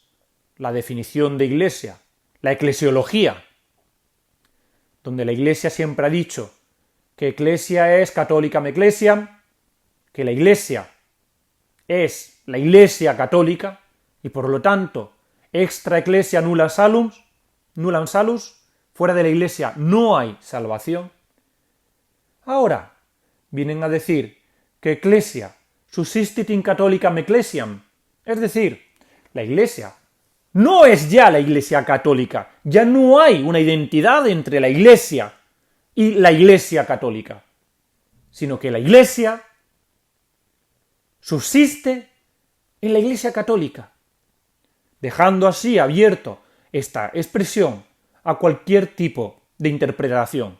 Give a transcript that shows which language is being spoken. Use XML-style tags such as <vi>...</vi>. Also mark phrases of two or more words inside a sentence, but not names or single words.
<es>la definición de Iglesia, la eclesiología, donde la Iglesia siempre ha dicho que Ecclesia es católica ecclesiam, que la Iglesia es la Iglesia católica y por lo tanto</es> <la>extra ecclesia nulla salus,</la> <es>fuera de la Iglesia no hay salvación. Ahora vienen a decir que</es> <la>Ecclesia subsistit in catholicam ecclesiam,</la> <es>es decir, la Iglesia no es ya la Iglesia católica, ya no hay una identidad entre la Iglesia y la Iglesia católica, sino que la Iglesia subsiste en la Iglesia católica, dejando así abierto esta expresión a cualquier tipo de interpretación.</es>